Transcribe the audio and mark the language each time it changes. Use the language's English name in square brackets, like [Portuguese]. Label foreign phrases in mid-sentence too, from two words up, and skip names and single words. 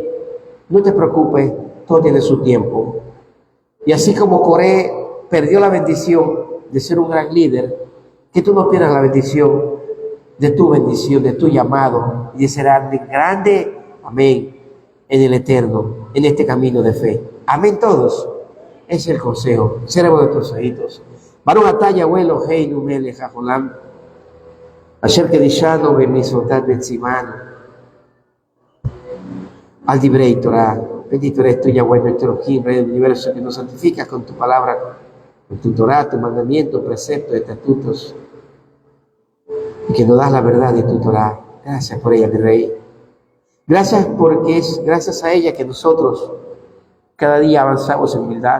[Spanish] No te preocupes, todo tiene su tiempo. Y así como Coré perdió la bendición de ser un gran líder, que tú no pierdas la bendición, de tu llamado, y de ser alguien grande, amén, en el Eterno, en este camino de fe. Amén todos. Ese es el consejo. Cerremos nuestros ojitos. [Hebrew] ברוך אתה יהוה אלוהינו מלך העולם, אשר קדשנו במצוותיו וציוונו, על דברי תורה. [Spanish] Bendito eres tú, Yahweh, nuestro Elohim, Rey del universo, que nos santificas con tu palabra, con tu Torah, tu mandamiento, preceptos, estatutos, y que nos das la verdad de tu Torah. Gracias por ella, mi Rey. Gracias porque es gracias a ella que nosotros cada día avanzamos en humildad.